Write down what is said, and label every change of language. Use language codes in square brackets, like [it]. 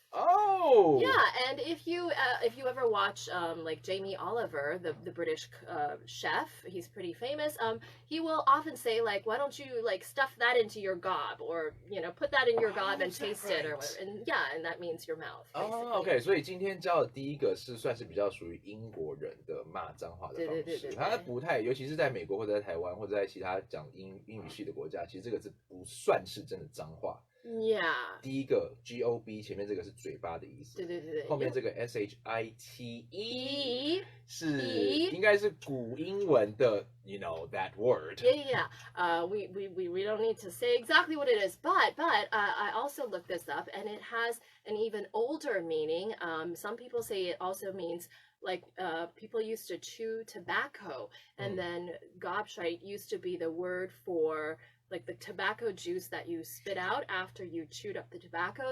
[en] Oh. Yeah, and if you ever watch like Jamie Oliver, the British chef, he's pretty famous. He will often say like, why don't you like stuff that into your gob, or you know, put that in your gob and taste it, or whatever. And yeah, and that means your mouth. [zh] OK， 所以今天教的第一个是算是比较属于英国人的骂脏话的方式，它不太，尤其是在美国或者在台湾或者在其他讲英语系的国家，其实这个字不算是真的脏话。 [en] Yeah. [zh] 第一个 gob 前面这个是嘴巴的意思，对，后面这个 shite 是应该是古英文的 [en] you know that word. Yeah. We don't need to say exactly what it is, but I also looked this up, and it has an even older meaning. Some people say it also means like people used to chew tobacco, and then gobshite used to be the word for like the tobacco juice that you spit out after you chewed up the tobacco.